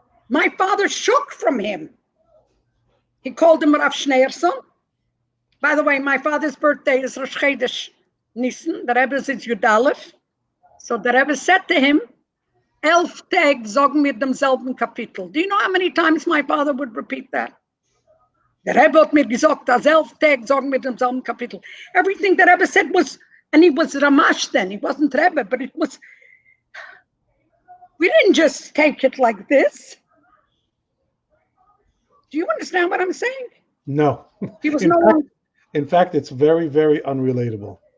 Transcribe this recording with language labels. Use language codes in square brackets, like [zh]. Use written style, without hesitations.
[en] My father shook from him. He called him Rav Schneerson. By the way, my father's birthday is Rosh Chodesh Nisan. The Rebbe is Yud Aleph. So the Rebbe said to him, [yi] 11 Tag sagen wir demselben Kapitel. [en] Do you know how many times my father would repeat that? [yi] Der Rebbe hat mir gesagt, 11 Tag sagen wir demselben Kapitel. [en] Everything the Rebbe said was, and he was Ramash then, he wasn't Rebbe, but it was, we didn't just take it like this. Do you understand what I'm saying? No. He was In fact, it's very, very unrelatable.